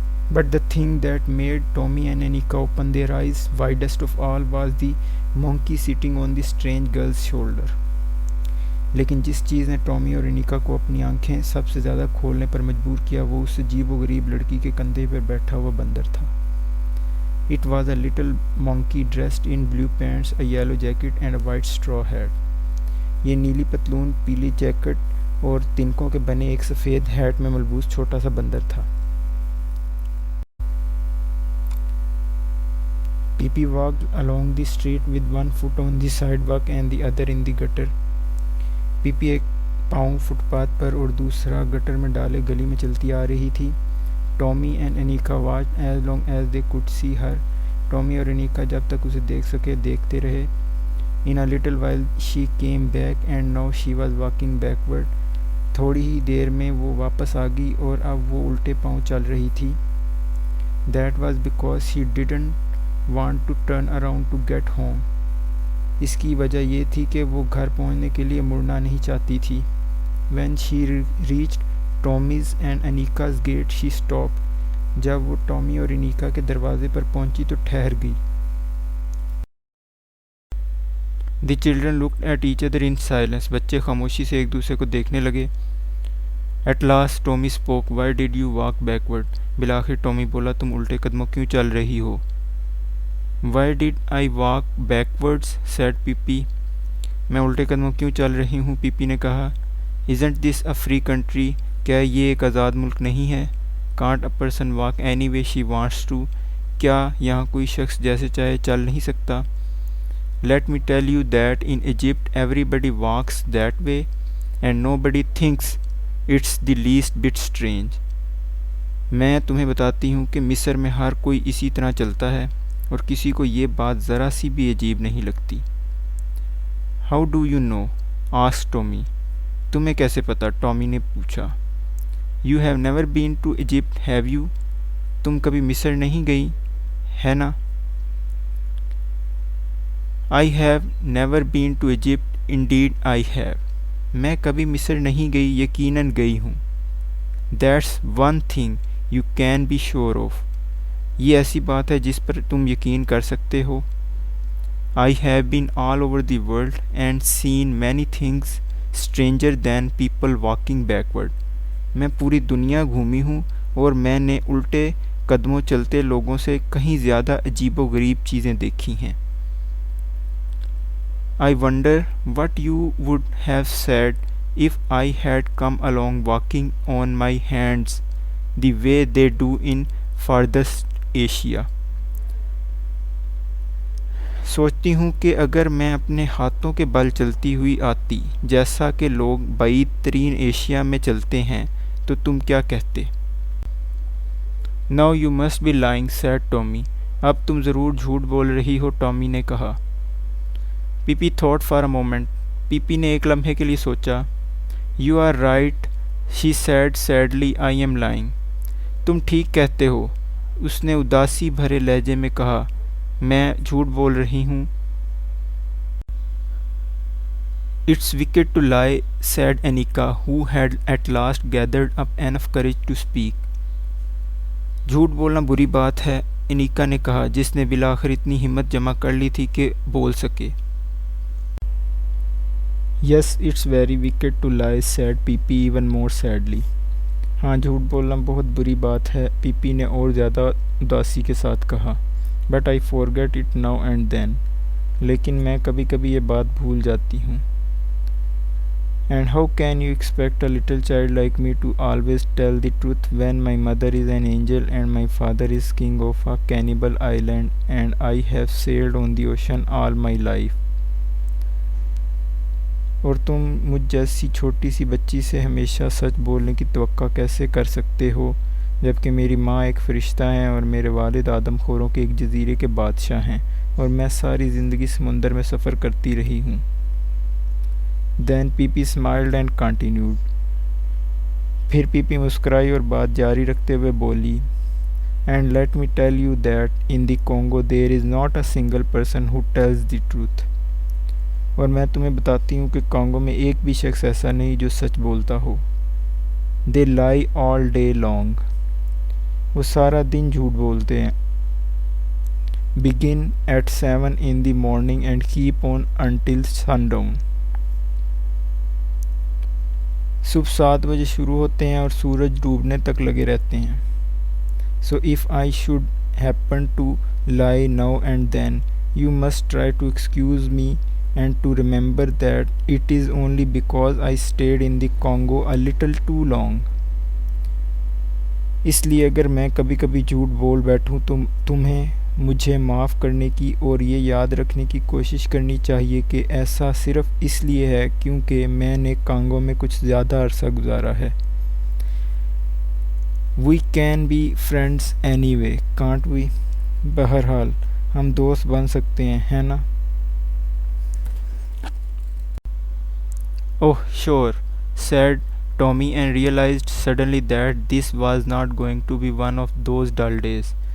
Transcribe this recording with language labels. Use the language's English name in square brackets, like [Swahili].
[English] But the thing that made Tommy and Anika open their eyes widest of all was the monkey sitting on the strange girl's shoulder. [Urdu] لیکن جس چیز نے Tommy اور انیکا کو اپنی آنکھیں سب سے زیادہ کھولنے پر مجبور کیا وہ اس عجیب و غریب لڑکی کے کندھے پر بیٹھا ہوا بندر تھا. [English] It was a little monkey dressed in blue pants, a yellow jacket and a white straw hat. [Urdu] یہ نیلی پتلون، پیلی جیکٹ اور تنکوں کے بنے ایک سفید ہیٹ میں ملبوس چھوٹا سا بندر تھا. [English] Pee-Pee walked along the street with one foot on the sidewalk and the other in the gutter. [Urdu] Pee-Pee ایک پاؤں فٹ پاتھ پر اور دوسرا گٹر میں ڈالے گلی میں چلتی آ رہی تھی. [English] Tommy and Anika watched as long as they could see her. [Urdu] Tommy اور انیکا جب تک اسے دیکھ سکے دیکھتے رہے. [English] In a little while she came back and now she was walking backward. [Urdu] تھوڑی ہی دیر میں وہ واپس آ گئی اور اب وہ الٹے پاؤں چل رہی تھی. [English] That was because she didn't want to turn around to get home. [Urdu] اس کی وجہ یہ تھی کہ وہ گھر پہنچنے کے لیے مڑنا نہیں چاہتی تھی. [English] When she reached Tommy's and Anika's gate she stopped. [Urdu] جب وہ ٹامی اور انیکا کے دروازے پر پہنچی تو ٹھہر گئی. [English] The children looked at each other in silence. [Urdu] بچے خاموشی سے ایک دوسرے کو دیکھنے لگے. [English] At last Tommy spoke. Why did you walk backward? [Urdu] بالآخر ٹامی بولا تم الٹے قدموں کیوں چل رہی ہو؟ [English] Why did I walk backwards? said Pee-Pee. [Urdu] میں الٹے قدموں کیوں چل رہی ہوں؟ پی پی نے کہا. [English] Isn't this a free country? [Urdu] کیا یہ ایک آزاد ملک نہیں ہے؟ [English] Can't a person walk any way she wants to? [Urdu] کیا یہاں کوئی شخص جیسے چاہے چل نہیں سکتا؟ [English] Let me tell you that in Egypt everybody walks that way and nobody thinks it's the least bit strange. [Urdu] میں تمہیں بتاتی ہوں کہ مصر میں ہر کوئی اسی طرح چلتا ہے اور کسی کو یہ بات ذرا سی بھی عجیب نہیں لگتی. [English] How do you know? asked Tommy. [Urdu] تمہیں کیسے پتا؟ ٹامی نے پوچھا. [English] You have never been to Egypt, have you? [Urdu] تم کبھی مصر نہیں گئی ہے نا؟ [English] I have never been to Egypt, indeed I have. [Urdu] میں کبھی مصر نہیں گئی، یقیناً گئی ہوں. [English] That's one thing you can be sure of. [Urdu] یہ ایسی بات ہے جس پر تم یقین کر سکتے ہو. [English] I have been all over the world and seen many things stranger than people walking backward. [Urdu] میں پوری دنیا گھومی ہوں اور میں نے الٹے قدموں چلتے لوگوں سے کہیں زیادہ عجیب و غریب چیزیں دیکھی ہیں. [English] I wonder what you would have said if I had come along walking on my hands the way they do in farthest Asia. [Urdu] سوچتی ہوں کہ اگر میں اپنے ہاتھوں کے بل چلتی ہوئی آتی جیسا کہ لوگ بعید ترین ایشیا میں چلتے ہیں تو تم کیا کہتے؟ [English] Now you must be lying, said Tommy. [Urdu] اب تم ضرور جھوٹ بول رہی ہو، ٹامی نے کہا. [English] Pee-Pee thought for a moment. [Urdu] پی نے ایک لمحے کے لیے سوچا. [English] You are right, she said sadly. I am lying. [Urdu] تم ٹھیک کہتے ہو، اس نے اداسی بھرے لہجے میں کہا. میں جھوٹ بول رہی ہوں. [English] It's wicked to lie, said Anika, who had at last gathered up enough courage to speak. [Urdu] جھوٹ بولنا بری بات ہے، انیکا نے کہا، جس نے بالآخر اتنی ہمت جمع کر لی تھی کہ بول سکے. [English] Yes, it's very wicked to lie, said Pee even more sadly. [Urdu] ہاں، جھوٹ بولنا بہت بری بات ہے، پی نے اور زیادہ اداسی کے ساتھ کہا. [English] But I forget it now and then. [Urdu] لیکن میں کبھی کبھی یہ بات بھول جاتی ہوں. [English] And how can you expect a little child like me to always tell the truth when my mother is an angel and my father is king of a cannibal island and I have sailed on the ocean all my life. [Urdu] اور تم مجھ جیسی چھوٹی سی بچی سے ہمیشہ سچ بولنے کی توقع کیسے کر سکتے ہو جبکہ میری ماں ایک فرشتہ ہیں اور میرے والد آدم خوروں کے ایک جزیرے کے بادشاہ ہیں اور میں ساری زندگی سمندر میں سفر کرتی رہی ہوں. [English] Then Pee smiled and continued. [Urdu] پھر پی مسکرائی اور بات جاری رکھتے ہوئے بولی. [English] And let me tell you that in the Congo there is not a single person who tells the truth. [Urdu] اور میں تمہیں بتاتی ہوں کہ کانگو میں ایک بھی شخص ایسا نہیں جو سچ بولتا ہو. [English] They lie all day long. [Urdu] وہ سارا دن جھوٹ بولتے ہیں. [English] Begin at 7 in the morning and keep on until sundown. [Urdu] صبح 7 بجے شروع ہوتے ہیں اور سورج ڈوبنے تک لگے رہتے ہیں. [English] So if I should happen to lie now and then, you must try to excuse me and to remember that it is only because I stayed in the Congo a little too long. [Urdu] اس لیے اگر میں کبھی کبھی جھوٹ بول بیٹھوں تو تمہیں مجھے معاف کرنے کی اور یہ یاد رکھنے کی کوشش کرنی چاہیے کہ ایسا صرف اس لیے ہے کیونکہ میں نے کانگو میں کچھ زیادہ عرصہ گزارا ہے. [English] We can be friends anyway, can't we? [Urdu] بہرحال ہم دوست بن سکتے ہیں، ہے نا؟ [English] Oh, sure, said Tommy and realized suddenly that this was not going to be one of those dull days.